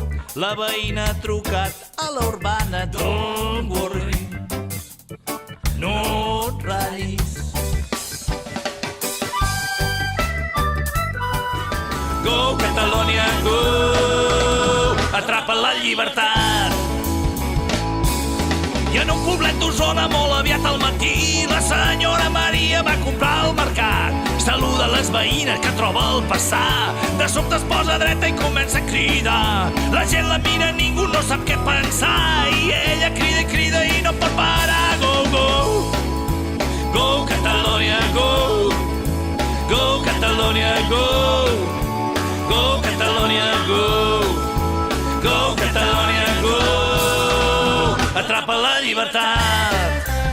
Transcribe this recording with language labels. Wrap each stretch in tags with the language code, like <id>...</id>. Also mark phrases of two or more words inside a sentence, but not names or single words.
<ca>La veïna ha trucat a la urbana.</ca> <en>Don't worry,</en> <ca>no et raris.</ca> <en>Go, Catalonia, go!</en> <ca>Atrapa la llibertat. I en un poblet d'Osona molt aviat al matí la senyora Maria va comprar al mercat. Saluda les veïnes que troba al passar. De sobte es posa dreta i comença a cridar. La gent la mira, ningú no sap què pensar. I ella crida i crida i no pot parar.</ca> <en>Go, go! Go, Catalonia, go! Go, Catalonia, go! Go, Catalonia, go! Go, Catalonia, go!</en> <ca>Atrapa la llibertat.</ca>